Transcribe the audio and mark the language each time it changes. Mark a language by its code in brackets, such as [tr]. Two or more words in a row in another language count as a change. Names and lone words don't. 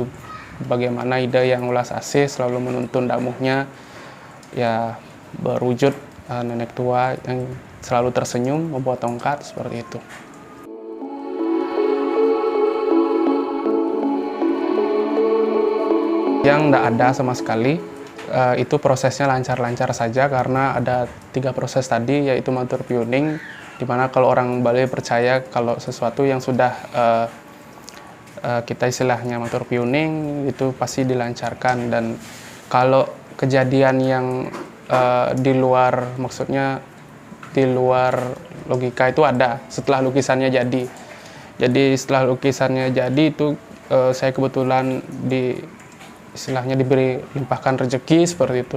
[id] Bagaimana ide yang ulas asih selalu menuntun damuhnya, ya berwujud nenek tua yang selalu tersenyum membawa tongkat, seperti itu. Yang tidak ada sama sekali, itu prosesnya lancar-lancar saja karena ada 3 proses tadi, yaitu [ban] matur piuning, [id] dimana kalau orang Bali percaya kalau sesuatu yang sudah kita istilahnya [ban] matur piuning [id] itu pasti dilancarkan. Dan kalau kejadian yang di luar, maksudnya di luar logika, itu ada setelah lukisannya jadi. Jadi setelah lukisannya jadi itu saya kebetulan istilahnya diberi limpahkan rezeki seperti itu.